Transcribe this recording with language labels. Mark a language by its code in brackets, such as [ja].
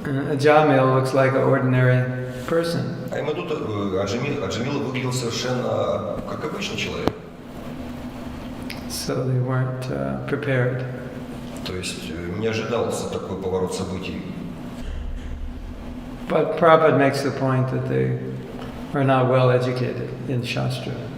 [en] Aджамила looks like an ordinary person. [ru] А Ямадута, Аджамила выглядел совершенно как обычный человек. [en] So they weren't prepared. [ru] То есть не ожидался такой поворот событий. [en] But Prabhupada makes the point that they are not well educated in Shastra.